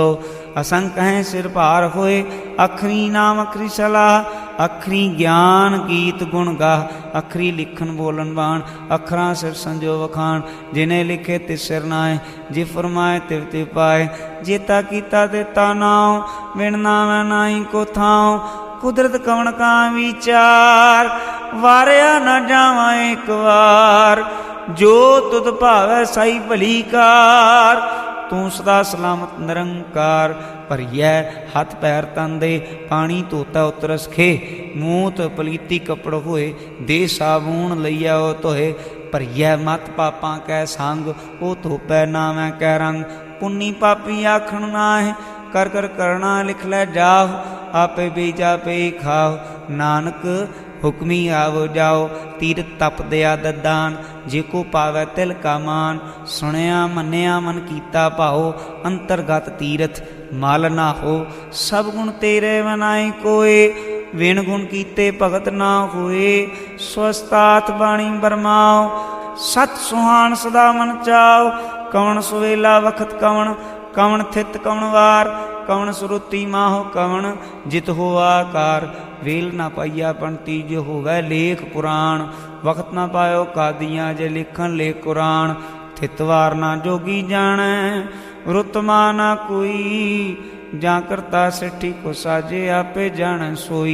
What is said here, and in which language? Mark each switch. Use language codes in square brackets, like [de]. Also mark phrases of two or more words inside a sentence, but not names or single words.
[pa] ਅਸੰਖ ਹੈਂ ਸਿਰ ਭਾਰ ਹੋਏ, ਅਖਰੀ ਨਾਮ ਅਖਰੀ ਸਲਾਹ। ਅਖਰੀ ਗਿਆਨ ਗੀਤ ਗੁਣ ਗਾਹ, ਅਖਰੀ ਲਿਖਨ ਬੋਲਨ ਬਾਣ। ਅਖਰਾਂ ਸਿਰ ਸੰਜੋ ਵਖਾਣ, ਜਿਨ੍ਹੇਂ ਲਿਖੇ ਤਿਸ ਸਿਰ ਨਾਏ। ਜੇ ਫ਼ਰਮਾਏ ਤਿਵ ਤਿਵ ਪਾਏ, ਜੇਤਾ ਕੀਤਾ ਦੇਤਾ ਨਾਉ। ਬਿਨ ਨਾਮੈ ਨਾਈ ਕੋ ਥਾਉ, ਕੁਦਰਤ ਕਵਨ ਕਾ ਵਿਚਾਰ। ਵਾਰਿਆ ਨ ਜਾਵਾ ਏਕ ਬਾਰ, ਜੋ ਤੁਧ ਭਾਵੈ ਸਾਈ ਭਲੀ ਕਾਰ। ਤੂ ਸਦਾ ਸਲਾਮਤ ਨਿਰੰਕਾਰ। ਭਰੀਐ ਹਥ ਪੈਰ ਤਨ ਦੇ, ਪਾਨੀ ਧੋਤਾ ਉਤਰਸ ਖੇ। ਮੂਤ ਪਲੀਤੀ ਕਪੜ ਹੋਏ, ਦੇ ਸਾਬੂਨ ਲਈਆ ਓ ਧੋਏ। ਭਰੀਐ ਮਤ ਪਾਪਾਂ ਕੈ ਸੰਗ, ਓ ਧੋਪੈ ਨਾਵੈ ਕੈ ਰੰਗ। ਪੁੰਨੀ ਪਾਪੀ ਆਖਣ ਨਾਹੇ, ਕਰ ਕਰ ਕਰਨਾ ਲਿਖ ਲੈ ਜਾਓ। ਆਪੇ ਬੀਜਾ ਪੇ ਖਾਓ, ਨਾਨਕ ਹੁਕਮੀ ਆਵੋ ਜਾਓ। ਤੀਰਥ ਤਪ ਦਇਆ ਦਦਾਨ, ਜੇ ਕੋ ਪਾਵੈ ਤਿਲ ਕਾ ਮਾਨ। ਸੁਣਿਆ ਮੰਨਿਆ ਮਨ ਕੀਤਾ ਭਾਓ, ਅੰਤਰਗਤ ਤੀਰਥ ਮਲ ਨਾ ਹੋ। ਸਬ ਗੁਣ ਤੇਰੇ ਮਨਾਈ ਕੋਇ, ਵਿਣ ਗੁਣ ਕੀਤੇ ਭਗਤ ਨਾ ਹੋਏ। ਸਵਸਤਾਤ ਬਾਣੀ ਬਰਮਾਓ, ਸਤ ਸੁਹਾਨ ਸਦਾ ਮਨ ਚਾਓ। ਕਵਨ ਸੁਵੇਲਾ ਵਖਤ ਕਵਨ, ਕਵਨ ਥਿਤ ਕਵਨ ਵਾਰ। ਕਵਨ ਸੁਰੁਤਿ ਮਾਹੋ ਕਵਨ, ਜਿਤ ਹੋ ਆਕਾਰ। ਵੇਲ ਨਾ ਪਾਇਆ ਪੰਤੀ, ਜੋ ਹੋਵੈ ਲੇਖ ਪੁਰਾਣ। ਵਕਤ ਨਾ ਪਾਯੋ ਕਾਦੀਆਂ, ਜੇ ਲਿਖਨ ਲੇਖ ਕੁਰਾਨ। ਥਿਤਵਾਰ ਨਾ ਜੋਗੀ ਜਾਨੈ, ਰੁਤਮਾ ਨਾ ਕੋਈ। ਜਾ ਕਰਤਾ ਸਿਠੀ ਕੋ ਸਾਜੇ, ਆਪੇ ਜਾਨੈ ਸੋਈ।